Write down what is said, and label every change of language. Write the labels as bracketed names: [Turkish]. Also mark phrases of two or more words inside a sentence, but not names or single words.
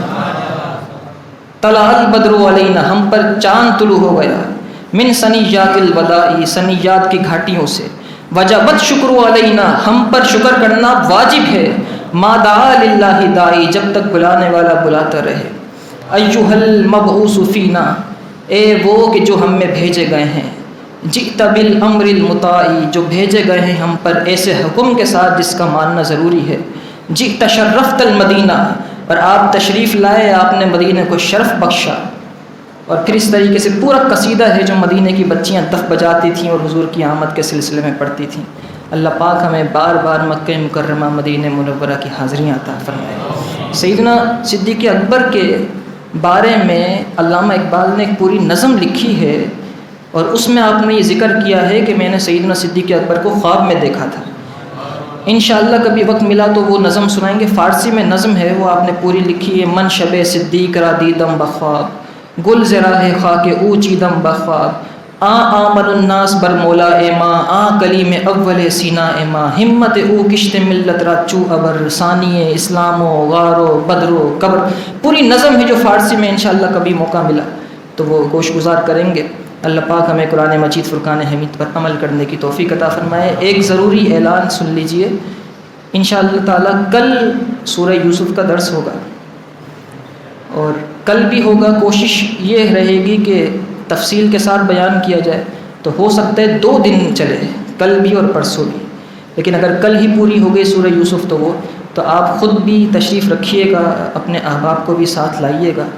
[Arabic] طلع البدر علینا، [Urdu] ہم پر چاند طلوع ہو گیا، [Arabic] من ثنیات الوداع، [Urdu] ثنیات کی گھاٹیوں سے، [Arabic] وجبت شکر علینا، [Urdu] ہم پر شکر کرنا واجب ہے، [Arabic] ما دعا للہ داعی، [Urdu] جب تک بلانے والا بلاتا رہے۔ [Arabic] ایھا المبعوث فینا، [Urdu] اے وہ کہ جو ہم میں بھیجے گئے ہیں، [Arabic] جئت بالامر المطاع، [Urdu] جو بھیجے گئے ہیں ہم پر ایسے حکم کے ساتھ جس کا ماننا ضروری ہے۔ [Arabic] جئت شرفت المدینہ، [Urdu] اور آپ تشریف لائے، آپ نے مدینہ کو شرف بخشا۔ اور پھر اس طریقے سے پورا قصیدہ ہے جو مدینہ کی بچیاں دف بجاتی تھیں اور حضور کی آمد کے سلسلے میں پڑھتی تھیں۔ اللہ پاک ہمیں بار بار مکہ مکرمہ مدینہ منورہ کی حاضریاں عطا فرمائے۔ سیدنا صدیق اکبر کے بارے میں علامہ اقبال نے ایک پوری نظم لکھی ہے، اور اس میں آپ نے یہ ذکر کیا ہے کہ میں نے سیدنا صدیق اکبر کو خواب میں دیکھا تھا۔ انشاءاللہ کبھی وقت ملا تو وہ نظم سنائیں گے، فارسی میں نظم ہے، وہ آپ نے پوری لکھی ہے۔ [Persian] من شب صدیق را دیدم بخواب، گل زراہ خاک او چیدم بخواب، [Arabic] آمن الناس [Persian] بر مولا ماں، کلیم اول سینا ماں، ہمت او کشت ملت را چو ابر، ثانی اسلام و غار و بدر و قبر۔ [Urdu] پوری نظم ہے جو فارسی میں انشاءاللہ کبھی موقع ملا تو وہ گوش گزار کریں گے۔ اللہ پاک ہمیں قرآن مجید فرقان حمید پر عمل کرنے کی توفیق عطا فرمائے۔ ایک ضروری اعلان سن لیجئے، انشاءاللہ تعالیٰ کل سورہ یوسف کا درس ہوگا، اور کل بھی ہوگا، کوشش یہ رہے گی کہ تفصیل کے ساتھ بیان کیا جائے، تو ہو سکتا ہے 2 دن چلے، کل بھی اور پرسوں بھی، لیکن اگر کل ہی پوری ہو گئی سورہ یوسف تو آپ خود بھی تشریف رکھیے گا، اپنے احباب کو بھی ساتھ لائیے گا۔